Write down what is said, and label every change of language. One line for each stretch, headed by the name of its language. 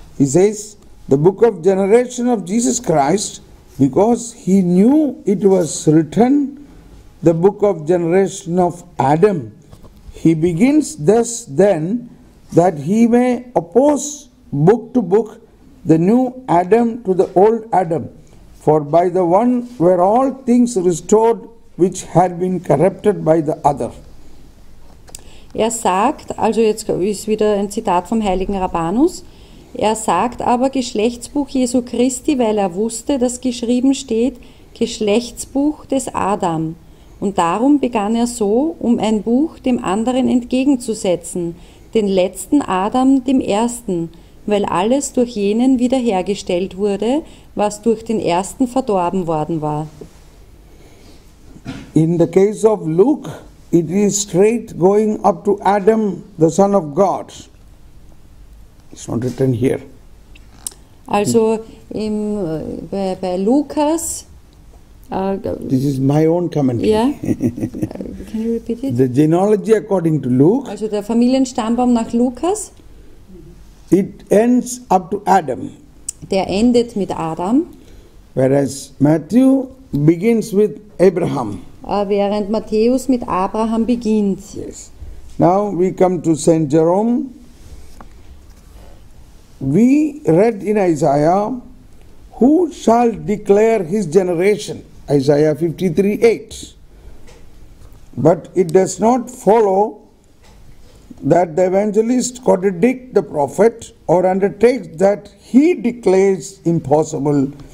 English: He says, the book of generation of Jesus Christ, because he knew it was written, the book of generation of Adam. He begins thus then, that he may oppose book to book the new Adam to the old Adam. For by the one were all things restored which had been corrupted by the other.
German: Er sagt, also jetzt ist wieder ein Zitat vom heiligen Rabbanus, er sagt aber Geschlechtsbuch Jesu Christi, weil er wusste, dass geschrieben steht, Geschlechtsbuch des Adam. Und darum begann er so, um ein Buch dem anderen entgegenzusetzen, den letzten Adam dem ersten, weil alles durch jenen wiederhergestellt wurde, was durch den ersten verdorben worden war.
English: In the case of Luke, it is straight going up to Adam, the son of God. It's not written here.
German: Also bei Lukas.
English: This is my own commentary. Yeah. Can you repeat it? The genealogy according to Luke.
German: Also der Familienstammbaum nach Lukas.
English: It ends up to Adam.
German: Der endet mit Adam.
English: Whereas Matthew begins with Abraham.
German: Während Matthäus mit Abraham beginnt.
English: Yes. Now we come to Saint Jerome. We read in Isaiah, who shall declare his generation? Isaiah 53:8. But it does not follow that the evangelist contradicts the prophet or undertakes that he declares impossible.